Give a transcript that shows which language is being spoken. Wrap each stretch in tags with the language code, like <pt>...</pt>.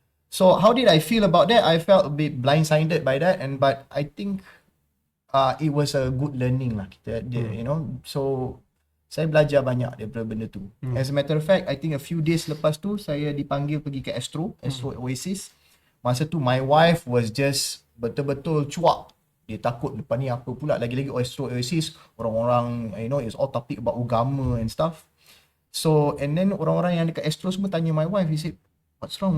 <en>So how did I feel about that? I felt a bit blindsided by that, but I think it was a good learning lah.</en> <ms>So saya belajar banyak daripada benda tu.</ms> <en>As a matter of fact, I think a few days</en> <ms>lepas tu saya dipanggil pergi ke Astro Oasis. Masa tu</ms> <en>my wife was just</en> <ms>betul-betul cuak. Dia takut lepas ni apa pula, lagi-lagi Astro Oasis, orang-orang</ms> <en>it's all topic about</en> <ms>agama</ms> <en>and stuff. So and then</en> <ms>orang-orang yang dekat Astro semua tanya</ms> <en>my wife, he said, What's wrong?</en>